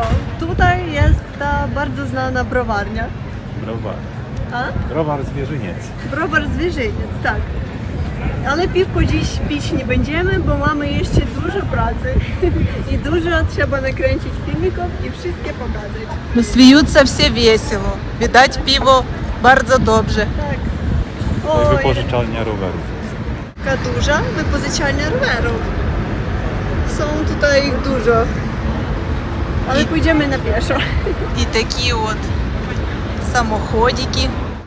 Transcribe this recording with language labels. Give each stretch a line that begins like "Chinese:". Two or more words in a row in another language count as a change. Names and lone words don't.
Polish: Tutaj jest ta bardzo znana browarnia. Browar. A? Browar Zwierzyniec. Browar Zwierzyniec, tak. Ale piwko dziś pić nie będziemy, bo mamy jeszcze dużo pracy i dużo trzeba nakręcić filmików i wszystkie pokazać.
Ukrainian: No сміються всі весело. Видать, пиво
Polish: bardzo dobrze. Tak. To jest Oj, wypożyczalnia rowerów. taka duża wypożyczalnia rowerów. Są tutaj ich dużo. Ale pójdziemy na pieszo.
Ukrainian: І такі от самоходики.